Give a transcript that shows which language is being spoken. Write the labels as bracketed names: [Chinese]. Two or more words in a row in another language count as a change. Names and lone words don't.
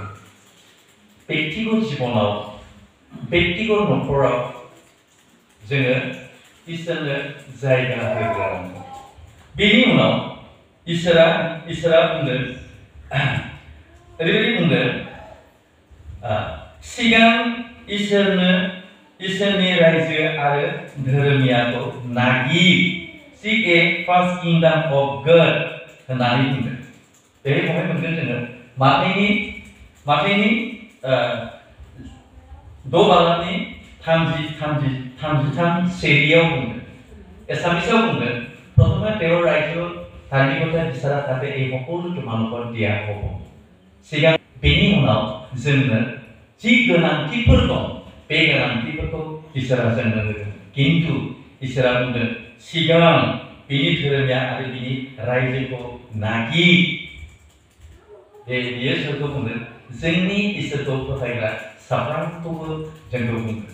[Bodo] बेक्तिगत जिबनाव बेक्तिगत नखराव जोङो इसोरनो जायगा होग्रोनांगौ। बेनि उनाव इसोरा बुंदों ओरैबायदि बुंदों सिगां इसोरनि रायजो आरो धोरोमियाखौ नागिर [English] seek a first kingdom of God [Bodo] होननानै बुंदों। बेवहाय मोनगोन जोङो माथाइनि 6 बालाबनि 33 सिरियाव बुंदों। एसामिसाव बुंदों [Assamese] प्रथমে তেওঁৰ ৰাজ্য ধাৰ্মিকতা বিচাৰা তাতে এই সকলো তোমালোকৰ দিয়া হ'ব। [Bodo] सिगां बेनि उनाव जोंनो जि गोनांथिफोर दं बे गोनांथिफोरखौ इसोरा जोंनो होगोन। किन्तु इसोरा बुंदों सिगां बिनि धोरोमिया आरो बिनि रायजोखौ नागिर। बेयो सोरखौ बुंदों जोंनि इसोरखौ फोथायग्रा साफ्रोमखौबो जोंखौ बुंदों।